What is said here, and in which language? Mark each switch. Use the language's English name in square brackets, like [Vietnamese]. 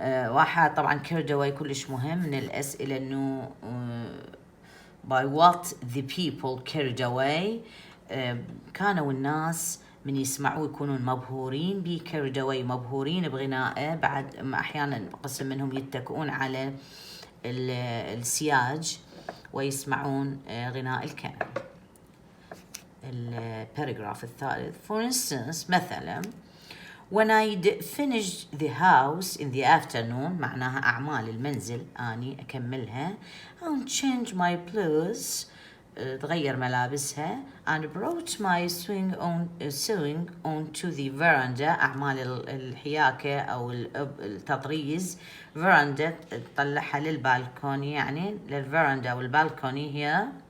[Arabic] واحد طبعا [English] carried away [Arabic] كلش مهم من الأسئلة إنه [English] by what the people carried away. [Arabic] كانوا الناس من يسمعوه يكونون مبهورين به، [English] carried away [Arabic] مبهورين بغنائه. بعد أحيانا قسم منهم يتكئون على السياج ويسمعون غناء الكناري. الباراجراف الثالث. [English] For instance [Arabic] مثلا [English] when I'd finish the house in the afternoon، [Arabic] معناها أعمال المنزل أني أكملها، [English] and change my clothes، [Arabic] تغير ملابسها، [English] and brought my sewing onto the veranda، [Arabic] أعمال الحياكة أو التطريز، [English] veranda [Arabic] تطلعها للبالكوني، يعني للفرندا والبالكوني هي.